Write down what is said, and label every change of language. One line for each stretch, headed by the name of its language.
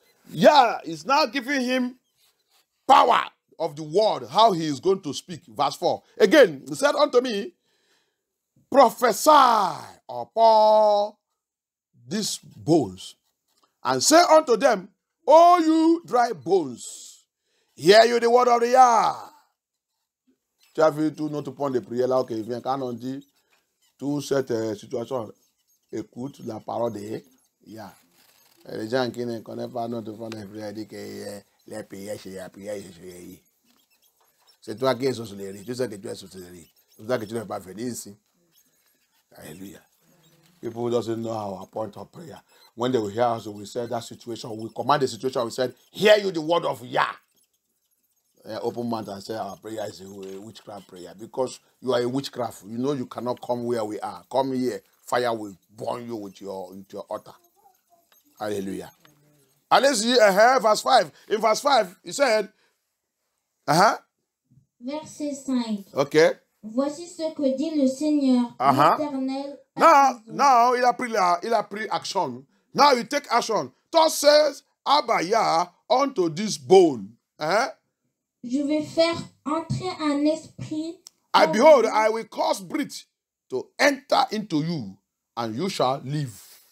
English: Yeah, it's now giving him power of the word, how he is going to speak. Verse 4. Again, he said unto me, prophesy upon these bones, and say unto them, O you dry bones, hear you the word of the Yah.
French: Tu as vu tout notre point de prière là, ok, vient quand on dit toute cette situation, écoute la parole de Yah. Les gens qui ne connaissent pas notre point de prière disent que les prières, c'est la prière, c'est c'est toi qui es sorcellerie, tu sais que tu es sorcellerie. C'est pour ça que tu ne peux pas venir ici. Hallelujah.
English: People doesn't know our point of prayer. When they will hear us, we said that situation, we command the situation, we said, hear you the word of Yah. Open mouth and say our prayer is a witchcraft prayer because you are a witchcraft. You know you cannot come where we are. Come here, fire will burn you with your altar. Hallelujah.
French: Allez-y,
English: verse 5. In verse 5, he said,
French: Verset 5. Okay. Voici ce que dit le Seigneur, l'Éternel.
English: Now,
French: il a pris action.
English: Now you take action. Thus says Abaya unto this bone.
French: Je vais faire entrer un esprit.
English: And behold, I will cause breath to enter into you, and you shall live.